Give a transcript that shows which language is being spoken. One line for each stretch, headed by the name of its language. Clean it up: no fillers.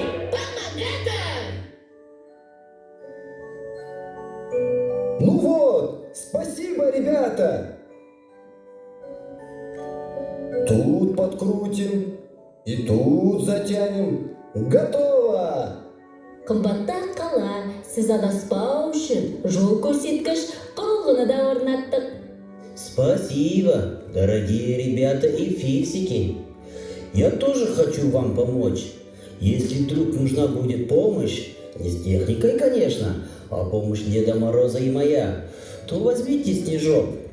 Russian: Помогатор! Ну вот, спасибо, ребята. Тут подкрутим и тут затянем. Готово!
Kazakh: Қымбатты қала, сіз адаспау үшін жол көрсеткіш құрылғыны да орнаттық.
Russian: Спасибо, дорогие ребята и фиксики. Я тоже хочу вам помочь. Если вдруг нужна будет помощь, не с техникой, конечно, а помощь Деда Мороза и моя, то возьмите снежок.